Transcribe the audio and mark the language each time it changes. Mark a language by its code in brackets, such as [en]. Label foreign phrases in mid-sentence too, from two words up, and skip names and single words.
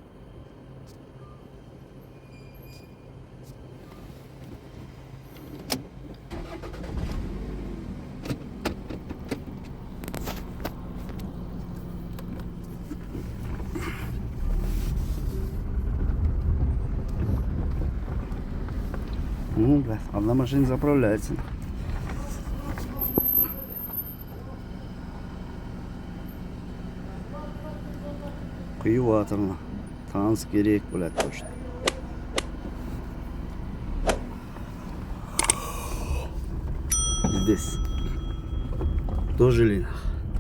[ru] Ну, да, одна машина заправляется. [kk] Құйып жатырмын. Таныс керек болады точно. [ru] Здесь. Дожили.